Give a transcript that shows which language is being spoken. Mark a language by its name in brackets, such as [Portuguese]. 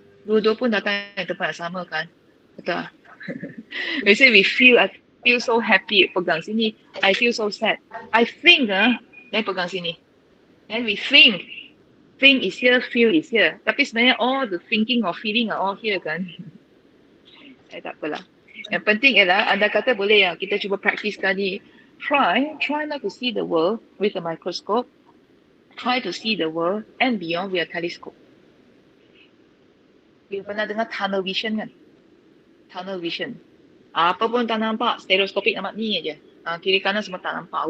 [Malay] Dua-dua pun datang di tempat yang sama kan? Betul. [English] We say we feel so happy, [Malay] pegang sini. [English] I feel so sad. I think, then [Malay] pegang sini. [English] Then we think. Think is here, feel is here. [Malay] Tapi sebenarnya [English] all the thinking or feeling are all here [Malay] kan? Tak apalah. Yang penting ialah anda kata boleh ya, kita cuba practice sekali. [English] Try not to see the world with a microscope. Try to see the world and beyond with a telescope. You [Malay] pernah dengar [English] tunnel vision kan? Tunnel vision. [Malay] Apa pun tak nampak, stereoskopik nampak ni aja. Kiri kanan semua tak nampak.